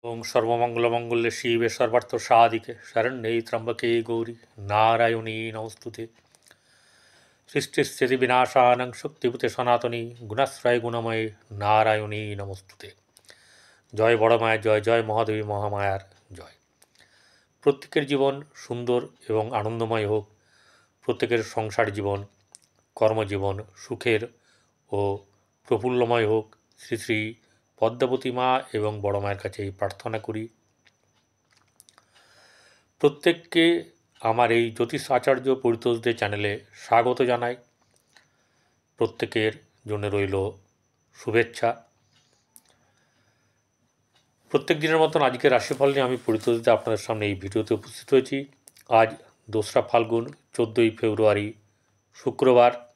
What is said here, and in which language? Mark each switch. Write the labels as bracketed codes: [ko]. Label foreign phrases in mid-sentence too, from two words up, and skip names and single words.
[sa] ओं सर्वमंगलमंगल्ये शिवे सर्वार्थसाधिके शरण्ये त्र्यंबके गौरी नारायणी नमोस्तुते। सृष्टिस्थितिविनाशानं शक्तिभूते सनातनी गुणाश्रय गुणमये नारायणी नमोस्तुते। [bn] জয় বড় মায়া জয় জয় মহাদেবী মহামায়ার জয়। প্রত্যেকের জীবন সুন্দর এবং আনন্দময় হোক, প্রত্যেকের সংসার জীবন কর্মজীবন সুখের ও প্রফুল্লময় হোক। শ্রী শ্রী পদ্মাবতী মা এবং বড় মায়ের কাছে প্রার্থনা করি। প্রত্যেককে আমার এই জ্যোতিষ আচার্য পরিতোষদের চ্যানেলে স্বাগত জানাই। প্রত্যেকের জন্য রইল শুভেচ্ছা। প্রত্যেক দিনের মতন আজকে রাশিফল নিয়ে আমি পরিতোষদে আপনাদের সামনে এই ভিডিওতে উপস্থিত হয়েছি। আজ 2রা ফাল্গুন 14ই ফেব্রুয়ারি শুক্রবার।